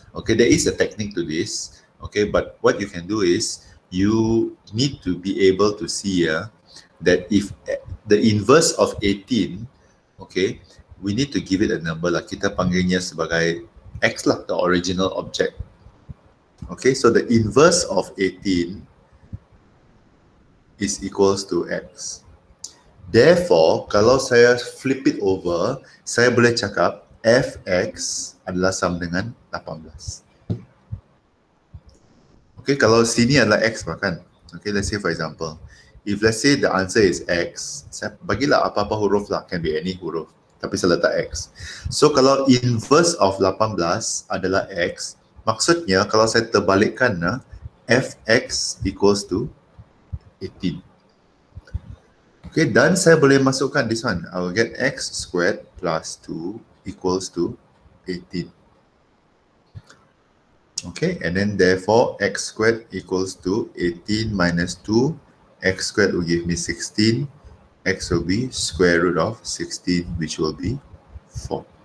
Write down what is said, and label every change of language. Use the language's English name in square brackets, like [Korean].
[English] Okay, there is a technique to this. Okay, but what you can do is you need to be able to see that if the inverse of 18, okay, we need to give it a number lah. [Malay] Kita panggilnya sebagai X lah, [English] the original object. Okay, so the inverse of 18 is equals to X. [Malay] Therefore, kalau saya [English] flip it over, [Malay] saya boleh cakap Fx adalah sama dengan 18. Okay, kalau sini adalah X kan? [English] Okay, let's say for example, if let's say the answer is X, [Malay] saya bagilah apa-apa huruf lah, [English] can be any huruf, [Malay] tapi saya letak X. So kalau inverse of 18 adalah X, maksudnya kalau saya terbalikkan, Fx [English] equals to 18. [Malay] Okay, dan saya boleh masukkan [English] this one. I will get X squared plus 2 equals to 18. Okay, and then therefore X squared equals to 18 minus 2. X squared will give me 16. X will be square root of 16, which will be 4.